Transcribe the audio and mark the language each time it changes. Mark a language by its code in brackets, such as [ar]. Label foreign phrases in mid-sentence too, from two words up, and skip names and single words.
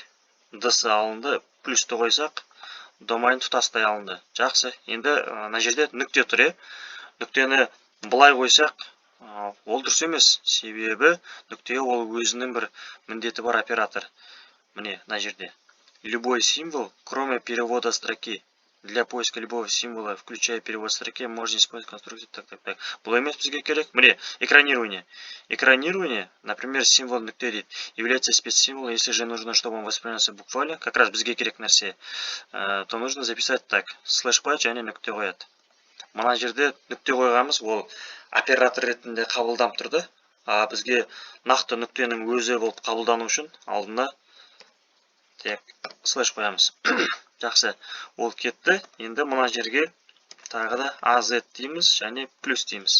[kk] D-сы алынды, плюсті қойсақ, domain тұтастай алынды. Жақсы. Енді мына жерде нүкте тұр. Нүктені былай қойсақ, ол дұрыс емес. Себебі нүкте ол өзінің бір міндеті бар оператор. Міне, мына жерде. [ru] Любой символ, кроме перевода строки, Для поиска любого символа, включая перевод строки, можно использовать конструкцию так. [kk] Бұл емес бізге керек. Міне, экранирование. [ru] Экранирование, например, символ [kk] нүкте дейді, [ru] является спецсимволом, если же нужно, чтобы он воспринимался буквально, как раз [kk] бізге керек нәрсе, [ru] то нужно записать так. [kk] Слэш қояды және нүкте қояды. Мына жерде нүкте қойғанымыз, ол оператор ретінде қабылданып тұрды. Бізге нақты нүктенің өзі болып қабылдану үшін алдына тек слэш қоямыз. Жақсы, ол кетті. Енді мына жерге тағы да AZ дейміз және плюс дейміз.